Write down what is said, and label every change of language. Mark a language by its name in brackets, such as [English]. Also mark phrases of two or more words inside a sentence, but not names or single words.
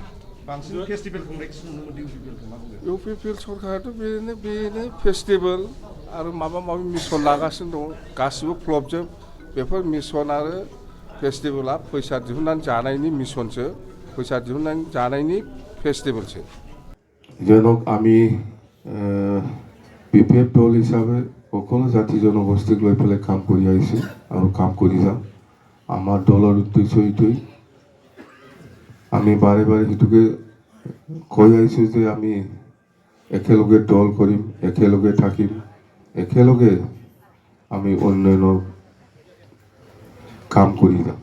[Bodo] बांसिन फेस्टिभेल खुंनायखौ नुनो मोन्दों इउपिपिएलखौ मा बुङो? इउपिपिएल सरकाराथ' बेनो फेस्टिभेल आरो माबा माबि मिसन लागासिनो दं, गासिबो फ्लपजोब। बेफोर मिसन आरो फेस्टिभेला फैसा दिहुननानै जानायनि मिसनसो, फैसा दिहुननानै जानायनि फेस्टिभेलसो। [Assamese] যেনক আমি বিপিএফ দল হিসাবে সকলো জাতি জনগোষ্ঠীক লৈ পেলাই কাম কৰি আহিছোঁ আৰু কাম কৰি যাম। আমাৰ দলৰ উদ্দেশ্য এইটোৱেই, আমি বাৰে বাৰে সেইটোকে কৈ আহিছোঁ যে আমি একেলগে দল কৰিম, একেলগে থাকিম, একেলগে আমি উন্নয়নৰ কাম কৰি যাম।